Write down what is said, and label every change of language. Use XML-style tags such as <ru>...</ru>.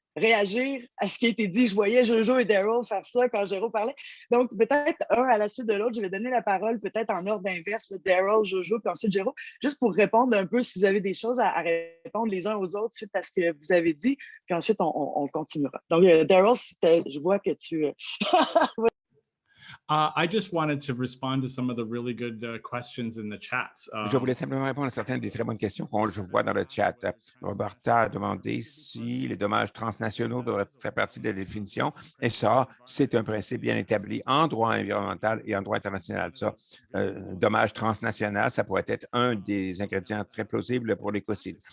<fr>réagir à ce qui a été dit. Je voyais Jojo et Daryl faire ça quand Géraud parlait. Donc, peut-être un à la suite de l'autre, je vais donner la parole peut-être en ordre inverse, Daryl, Jojo, puis ensuite Géraud, juste pour répondre un peu si vous avez des choses à répondre les uns aux autres suite à ce que vous avez dit, puis ensuite on continuera. Donc, Daryl, je vois que tu...</fr> <en>I just wanted to respond to some of the really good questions in the chats.</en> <fr>Je voulais simplement répondre à certaines des très bonnes questions que je vois dans le chat. Roberta a demandé si les dommages transnationaux devraient faire partie de la définition. Et ça, c'est un principe bien établi en droit environnemental et en droit international. Ça, dommage transnational, ça pourrait être un des ingrédients très plausibles pour l'écocide.</fr>